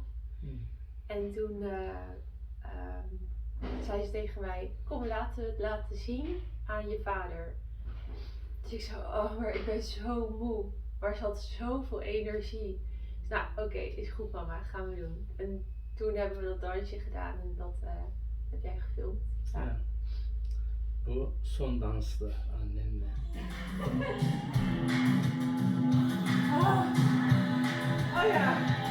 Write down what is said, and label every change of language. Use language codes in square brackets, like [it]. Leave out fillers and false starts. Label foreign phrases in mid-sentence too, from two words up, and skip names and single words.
[nl] En toen zei ze tegen mij, kom, laten we het laten zien aan je vader. Dus ik zei, oh, maar ik ben zo moe. Maar ze had zoveel energie. Dus nou, oké, is goed mama, gaan we doen. En toen hebben we dat dansje gedaan en dat heb jij gefilmd. Ja. [tr] Bu son danstı annenle. [nl] Oh ja.